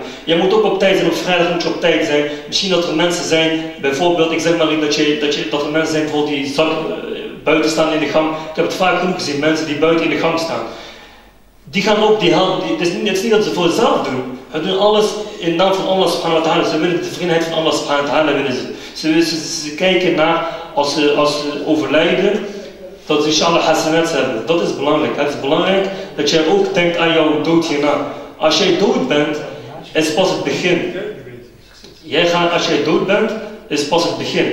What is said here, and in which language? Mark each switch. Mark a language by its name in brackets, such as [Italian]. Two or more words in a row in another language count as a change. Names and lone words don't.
[Dutch] Je moet ook op tijd zijn, op vrijdag moet je op tijd zijn. Misschien dat er mensen zijn, bijvoorbeeld, ik zeg maar niet dat er mensen zijn bijvoorbeeld die buiten staan in de gang. Ik heb het vaak genoeg gezien, mensen die buiten in de gang staan. Die gaan ook het is niet dat ze voor zichzelf doen. Ze doen alles in naam van [Arabic] Allah subhanahu wa ta'ala. [Dutch] Ze willen de tevredenheid van [Arabic] Allah subhanahu wa ta'ala [Dutch] willen ze kijken naar, als ze overlijden, dat ze [Arabic] inshallah hasanat [Dutch] hebben. Dat is belangrijk. Het is belangrijk dat jij ook denkt aan jouw dood hierna. Als jij dood bent, is pas het begin. Als jij dood bent, is pas het begin.